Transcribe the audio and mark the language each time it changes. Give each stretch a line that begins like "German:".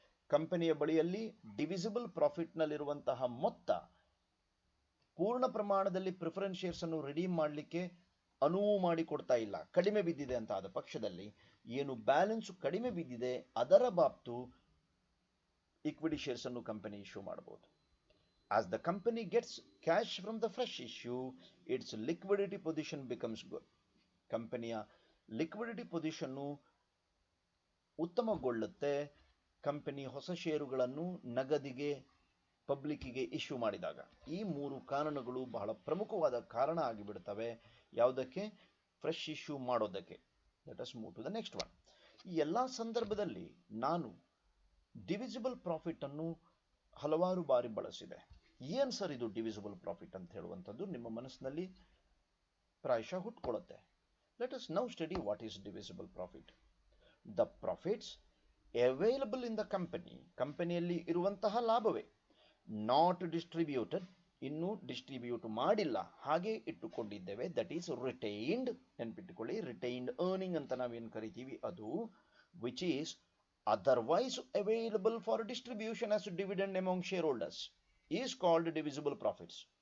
Kannada: ಕಂಪನಿಯ ಬಳಿಯಲ್ಲಿ ಡಿವಿಸಿಬಲ್ ಪ್ರಾಫಿಟ್ನಲ್ಲಿರುವಂತಹ ಮೊತ್ತ ಪೂರ್ಣ ಪ್ರಮಾಣದಲ್ಲಿ ಪ್ರಿಫರೆನ್ಸ್ ಶೇರ್ಸ್ ಅನ್ನು ರಿಡೀಮ್ ಮಾಡಲಿಕ್ಕೆ ಅನುವು ಮಾಡಿಕೊಡ್ತಾ ಇಲ್ಲ, ಕಡಿಮೆ ಬಿದ್ದಿದೆ ಅಂತ ಆದ ಪಕ್ಷದಲ್ಲಿ ಏನು ಬ್ಯಾಲೆನ್ಸ್ ಕಡಿಮೆ ಬಿದ್ದಿದೆ ಅದರ ಬಾಬ್ತು ಈಕ್ವಿಟಿ ಶೇರ್ಸ್ ಅನ್ನು ಕಂಪನಿ ಇಶ್ಯೂ ಮಾಡಬಹುದು.
English: As the company gets cash from the fresh issue, its liquidity position becomes good.
Kannada: ಕಂಪನಿಯ ಲಿಕ್ವಿಡಿಟಿ ಪೊಸಿಷನ್ನು ಉತ್ತಮಗೊಳ್ಳುತ್ತೆ ಕಂಪನಿ ಹೊಸ ಷೇರುಗಳನ್ನು ನಗದಿಗೆ ಪಬ್ಲಿಕ್ಕಿಗೆ ಇಶ್ಯೂ ಮಾಡಿದಾಗ. ಈ ಮೂರು ಕಾರಣಗಳು ಬಹಳ ಪ್ರಮುಖವಾದ ಕಾರಣ ಆಗಿಬಿಡ್ತವೆ ಯಾವುದಕ್ಕೆ? ಫ್ರೆಶ್ ಇಶ್ಯೂ ಮಾಡೋದಕ್ಕೆ.
English: Let us move to the next one.
Kannada: ಈ ಎಲ್ಲ ಸಂದರ್ಭದಲ್ಲಿ ನಾನು ಡಿವಿಸಿಬಲ್ ಪ್ರಾಫಿಟ್ ಅನ್ನು ಹಲವಾರು ಬಾರಿ ಬಳಸಿದೆ. ಏನ್ ಸರ್ ಇದು ಡಿವಿಸಿಬಲ್ ಪ್ರಾಫಿಟ್ ಅಂತ ಹೇಳುವಂಥದ್ದು ನಿಮ್ಮ ಮನಸ್ಸಿನಲ್ಲಿ ಪ್ರಾಯಶಃ ಹುಟ್ಕೊಳ್ಳುತ್ತೆ.
English: Let us now study what is divisible profit. The profits available in the company,
Kannada: ಕಂಪನಿಯಲ್ಲಿ ಇರುವಂತಹ ಲಾಭವೇ,
English: not distributed,
Kannada: ಇನ್ನೂ ಡಿಸ್ಟ್ರಿಬ್ಯೂಟ್ ಮಾಡಿಲ್ಲ, ಹಾಗೆ ಇಟ್ಟುಕೊಂಡಿದ್ದೇವೆ,
English: That is retained.
Kannada: ನೆನ್ಪಿಟ್ಟುಕೊಳ್ಳಿ, retained earning ಅಂತ ನಾವೇನು ಕರಿತೀವಿ ಅದು,
English: Which is otherwise available for distribution as dividend among shareholders is called divisible profits.